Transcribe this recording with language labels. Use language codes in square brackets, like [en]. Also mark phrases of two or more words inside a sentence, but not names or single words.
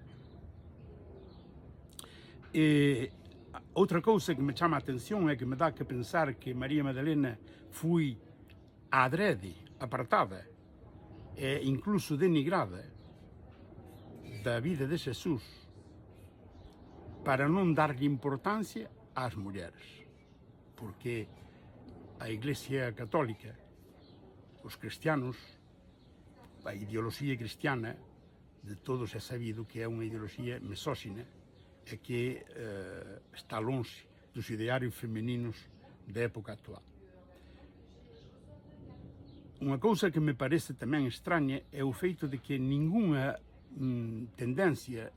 [pt] Outra coisa que me chama a atenção é que me dá que pensar que Maria Madalena foi adrede, apartada e incluso denigrada da vida de Jesus para não dar-lhe importância às mulheres, porque a Igreja Católica [gl] os cristianos, a ideoloxía cristiana de todos é sabido que é unha ideoloxía mesóxina e que está longe dos idearios femininos da época actual. Unha cousa que me parece tamén extraña é o feito de que ningunha tendencia